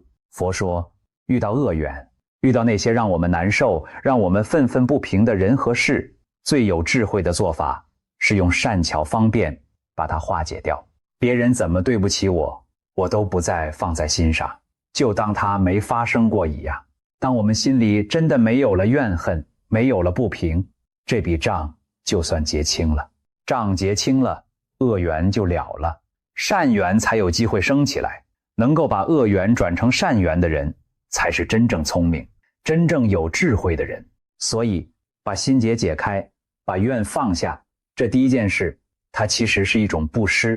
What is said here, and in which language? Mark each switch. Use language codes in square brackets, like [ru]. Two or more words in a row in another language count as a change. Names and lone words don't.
[zh] 佛說，遇到惡緣，遇到那些讓我們難受，讓我們憤憤不平的人和事，最有智慧的做法是用善巧方便把它化解掉。別人怎麼對不起我，我都不再放在心上，就當它沒發生過一樣。當我們心裡真的沒有了怨恨，沒有了不平，這筆賬就算結清了。賬結清了，惡緣就了了，善緣才有機會升起來。能夠把惡緣轉成善緣的人，才是真正聰明、真正有智慧的人。所以，把心結解開，把怨放下，這第一件事，它其實是一種布施。